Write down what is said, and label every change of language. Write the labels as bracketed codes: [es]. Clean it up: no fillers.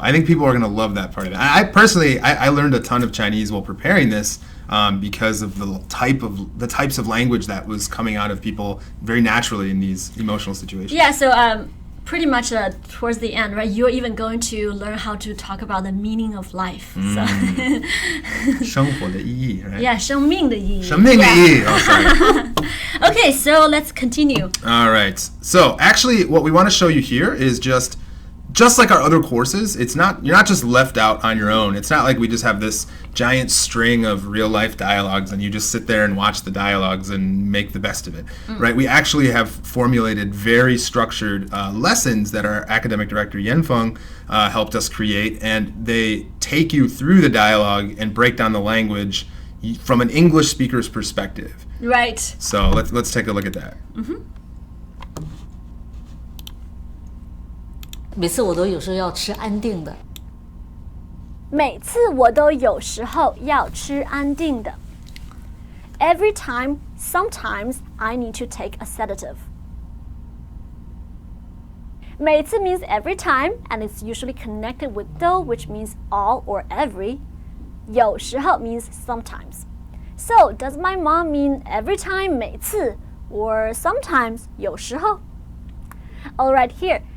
[en] I think people are going to love that part of it. I personally, I learned a ton of Chinese while preparing this because of the types of language that was coming out of people very naturally in these emotional situations. Yeah, so pretty much towards the end, right, you're even going to learn how to talk about the meaning of life. So [zh] 生活的意义, [en] right? Yeah, [zh] 生命的意义. 生命的意义. [en] Oh, sorry. Okay, so let's continue. All right. So actually, what we want to show you here is just like our other courses. You're not just left out on your own. It's not like we just have this giant string of real life dialogues and you just sit there and watch the dialogues and make the best of it, right? We actually have formulated very structured lessons that our academic director Yanfeng helped us create, and they take you through the dialogue and break down the language from an English speaker's perspective. Right. So let's take a look at that. [zh] 每次我都有时候要吃安定的。每次我都有时候要吃安定的。 [en] Every time, sometimes I need to take a sedative. 每次 means every time, and it's usually connected with 都, which means all or every. 有时候 means sometimes. So, does my mom mean every time 每次 or sometimes 有时候? Alright, here.